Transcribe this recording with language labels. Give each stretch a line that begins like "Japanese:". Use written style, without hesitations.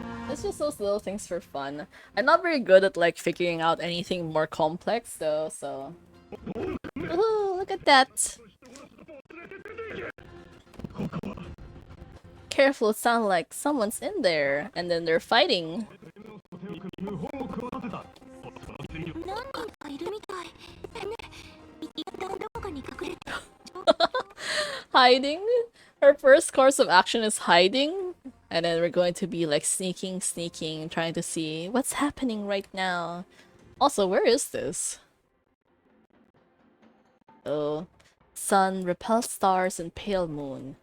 English: It's just those little things for fun. I'm not very good at like figuring out anything more complex though, so. Ooh, look at that. Careful, it sounds like someone's in there, and then they're fighting.
Japanese: 何人かいるみたい。ね、一旦どこかに隠れて。
English: Hiding? Our first course of action is hiding, and then we're going to be like sneaking, trying to see what's happening right now. Also, where is this? Oh, sun, repel stars, and pale moon.